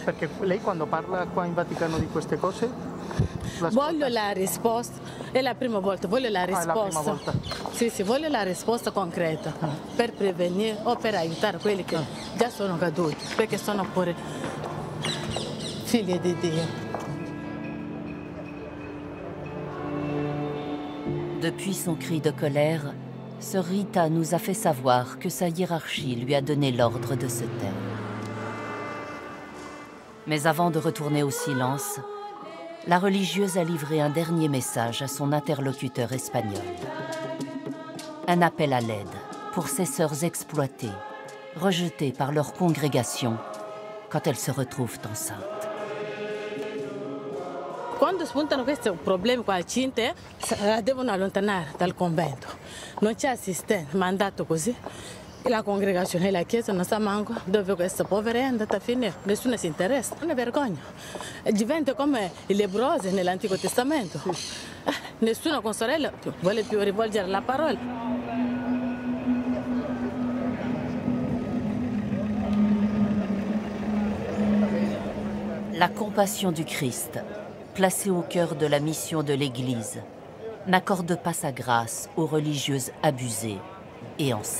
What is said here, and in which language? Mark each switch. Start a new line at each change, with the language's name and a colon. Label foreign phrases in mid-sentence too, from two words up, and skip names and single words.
Italian: Perché lei quando parla qua in Vaticano di queste cose? Voglio la risposta, è la prima volta, voglio la risposta. È la prima volta? Sì, sì, voglio la risposta concreta per prevenire o per aiutare quelli che già sono caduti, perché sono pure figli di Dio.
French: Depuis son cri de colère, Sœur Rita nous a fait savoir que sa hiérarchie lui a donné l'ordre de se taire. Mais avant de retourner au silence, la religieuse a livré un dernier message à son interlocuteur espagnol. Un appel à l'aide pour ces sœurs exploitées, rejetées par leur congrégation quand elles se retrouvent enceintes.
Italian: Quando spuntano questi problemi qua al Cinte, la devono allontanare dal convento. Non c'è assistente, mandato così. La congregazione e la chiesa non sa manco dove questa povera è andata a finire. Nessuno si interessa. È una vergogna. Diventa come i lebbrosi nell'Antico Testamento. Nessuno con sorella vuole più rivolgere la parola.
French: La compassion du Christ, placée au cœur de la mission de l'Église, n'accorde pas sa grâce aux religieuses abusées et enceintes.